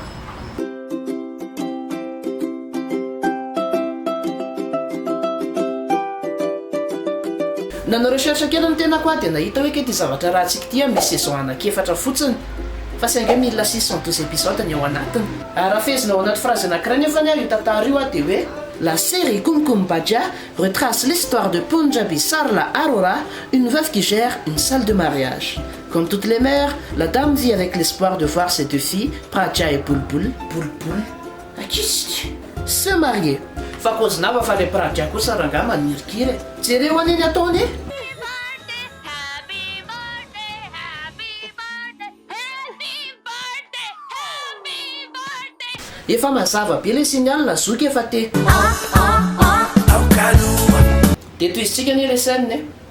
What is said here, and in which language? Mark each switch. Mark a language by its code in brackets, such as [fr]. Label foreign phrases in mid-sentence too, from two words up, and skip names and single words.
[mg] Nanao recherche kely ny tena koa dia nahita hoe ke ty zavatra rahantsika ty misy saison anankefatra fotsiny fa saingy 1612 épisodes ny ao anatiny. Raha fezina ao anaty phrase anankiray nefa ny io tantara io dia hoe [fr] la série Kumkum Bhatia retrace l'histoire de Punjabi Sarla Arora, une veuve qui gère une salle de mariage. Comme toutes les mères, la dame vit avec l'espoir de voir ses deux filles, Pratia et Bulbul, se marier. [mg] Fa kozinava fa le Pratia kosa ranga manirikiry. Jereo aniny ataony efa mazava be le signal na zoky efa te dia toy izitsika ny le scène